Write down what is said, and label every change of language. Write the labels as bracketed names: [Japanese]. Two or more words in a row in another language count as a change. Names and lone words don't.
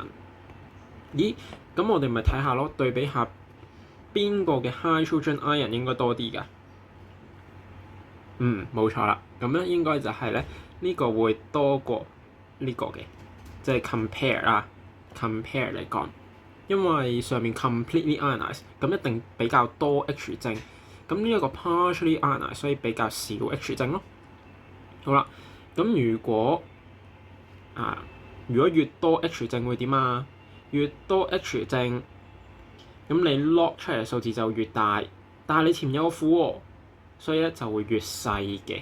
[Cantonese] 咦？咁我哋咪睇下咯，對比下邊個嘅 [English] hydrogen ion [Cantonese] 應該多啲㗎？冇錯啦。咁咧應該就係咧呢個會多過呢個嘅，即係 compare 嚟講，因為上面 [English] completely ionized， [Cantonese] 咁一定比較多 H 正。咁呢一個 [English] partially ionized， [Cantonese] 所以比較少 H 正咯。好啦，咁如果越多 H 正會點啊？越多 H 正，咁你 log 出嚟嘅數字就越大，但係你前面有個負喎，所以咧就會越細嘅。